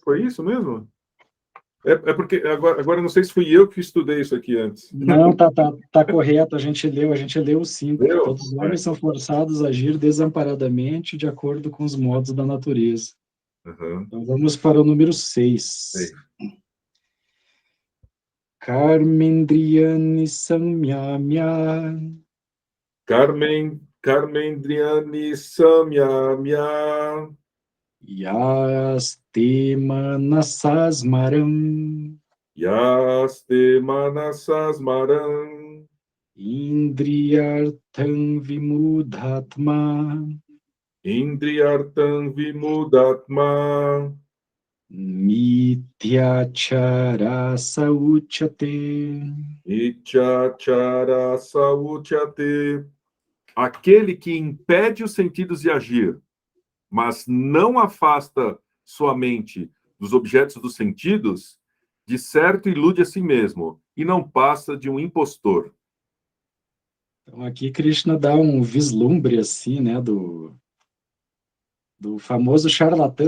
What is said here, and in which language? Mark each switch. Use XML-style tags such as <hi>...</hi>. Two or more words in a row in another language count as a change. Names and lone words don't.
<pt>foi isso mesmo? É porque agora não sei se fui eu que estudei isso aqui antes. Não, tá correto, a gente leu o 5. Leu? Todos os homens são forçados a agir desamparadamente de acordo com os modos da natureza. Uhum. Então vamos para o número 6.</pt> <sa>कर्मेन्द्रियाणि संयम्य कर्मेन्द्रियानि संयम्य यस्ते मनसस्मरम् यस्ते मनसस्मरम् इन्द्रियार्थम् विमूढात्मा इन्द्रियार्थम् विमुदात्मा मित्याचार सौचते. इचाचार सौचते.</sa> <pt>Aquele que impede os sentidos de agir, mas não afasta sua mente dos objetos dos sentidos, de certo ilude a si mesmo e não passa de um impostor. Então aqui Krishna dá um vislumbre assim, né, do famoso charlatão.</pt>